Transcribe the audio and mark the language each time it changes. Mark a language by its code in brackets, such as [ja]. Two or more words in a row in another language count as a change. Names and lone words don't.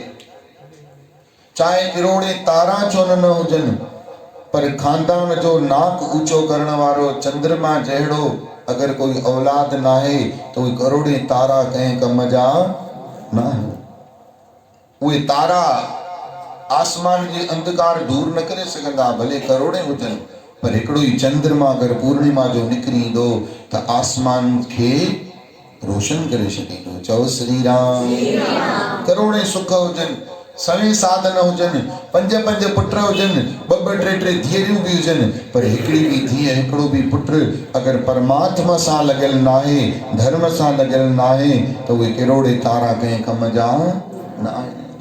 [sd] चाहे किरोड़े तारा छो न हुजनि, पर खानदान जो नाक ऊंचो करण वारो चंद्रमा जहिड़ो अगर कोई औलाद नाहे तो उहे करोड़े तारा कंहिं कम जा न आहिनि। उहे तारा आसमान जे अंधकार दूर न करे सघंदा, भले करोड़े हुजनि, पर हिकिड़ो ई चंद्रमा अगर पूर्णिमा जो निकिरी ईंदो त आसमान खे रोशन करे छॾींदो। चओ श्री राम। करोड़े सुख हुजनि, सवे साधन हुजनि, पंज पंज पुट हुजनि, ॿ टे टे धीअरूं बि हुजनि, पर हिकिड़ी बि धीअ हिकिड़ो बि पुट अगर परमात्मा सां लॻियल नाहे, धर्म सां लॻियल नाहे, त उहे किरोड़े तारा कंहिं कम जा न आहिनि।